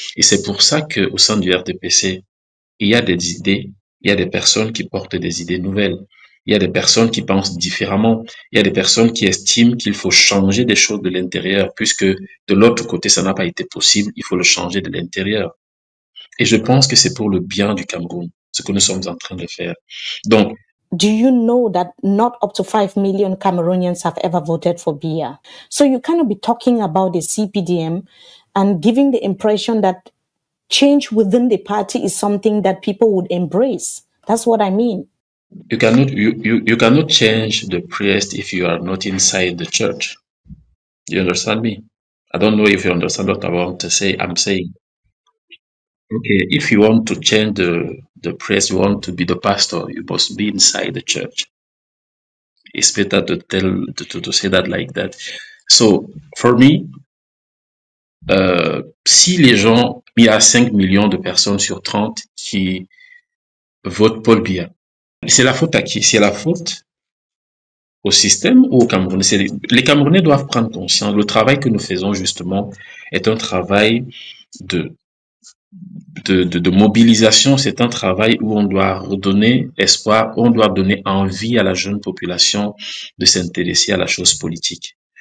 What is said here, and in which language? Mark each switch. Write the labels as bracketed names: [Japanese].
[French] Et c'est pour ça qu'au sein du RDPC, il y a des idées, il y a des personnes qui portent des idées nouvelles. Il y a des personnes qui pensent différemment. Il y a des personnes qui estiment qu'il faut changer des choses de l'intérieur, puisque de l'autre côté, ça n'a pas été possible. Il faut le changer de l'intérieur. Et je pense que c'est pour le bien du Cameroun, ce que nous sommes en train de faire. Donc, [English] do you know that not up to 5 million Cameroonians have ever voted for Biya? So you cannot be talking about the CPDM and giving the impression that change within the party is something that people would embrace. That's what I mean. You cannot change the priest if you are not inside the church. You understand me? I don't know if you understand what I want to say. I'm saying, okay, if you want to change the priest, you want to be the pastor, you must be inside the church. It's better to say that like that. So for me, [French] si les gens, il y a 5 millions de personnes sur 30 qui votent Paul Biya, c'est la faute à qui? C'est la faute au système ou aux Camerounais? Les Camerounais doivent prendre conscience. Le travail que nous faisons justement est un travail de mobilisation, c'est un travail où on doit redonner espoir, où on doit donner envie à la jeune population de s'intéresser à la chose politique.